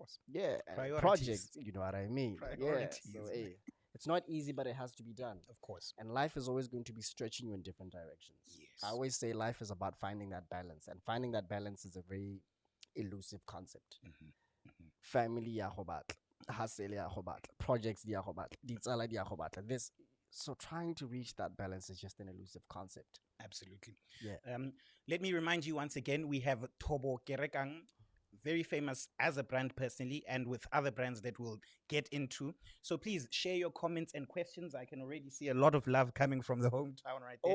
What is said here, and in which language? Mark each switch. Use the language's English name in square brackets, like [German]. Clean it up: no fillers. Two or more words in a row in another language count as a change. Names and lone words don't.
[English] yeah, and Priorities. projects. You know what I mean? Priorities. Yeah. So hey, It's not easy, but it has to be done. Of course. And life is always going to be stretching you in different directions. Yes. I always say life is about finding that balance, and finding that balance is a very elusive concept. [Tswana] Family ya go batla, hustle ya go batla, projects di ya go batla, ditsala di ya go batla. [English] This, so trying to reach that balance is just an elusive concept. Absolutely. Yeah. Let me remind you once again, we have Thobo Kerekang, very famous as a brand personally and with other brands that we'll get into. So please share your comments and questions. I can already see a lot of love coming from the hometown right there.